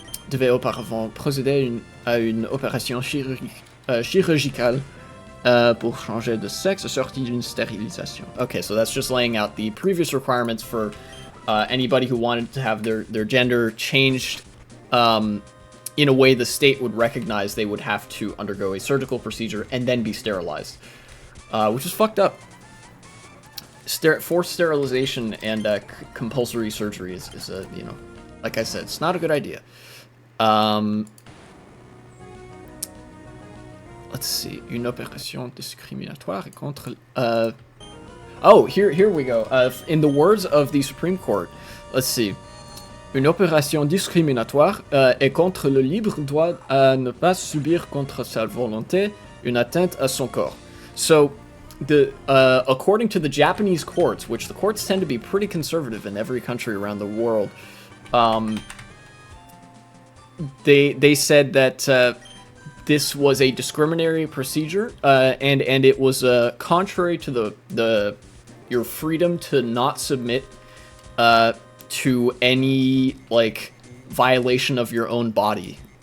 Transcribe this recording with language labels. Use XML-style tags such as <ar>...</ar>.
<fr>Devait auparavant procéder à une opération chirurgicale pour changer de sexe sorti d'une stérilisation.</fr> <en>Okay, so that's just laying out the previous requirements for anybody who wanted to have their gender changed in a way the state would recognize. They would have to undergo a surgical procedure and then be sterilized, which is fucked up. Forced sterilization and compulsory surgery is you know, like I said, it's not a good idea. Let's see.</en> <fr>Une opération discriminatoire contre...</fr> <en>oh, here we go. In the words of the Supreme Court, let's see.</en> <fr>Une opération discriminatoire est contre le libre droit à ne pas subir contre sa volonté une atteinte à son corps.</fr> <en>So, according to the Japanese courts, which the courts tend to be pretty conservative in every country around the world, they said that this was a discriminatory procedure, and it was contrary to your freedom to not submit to any like violation of your own body.</en>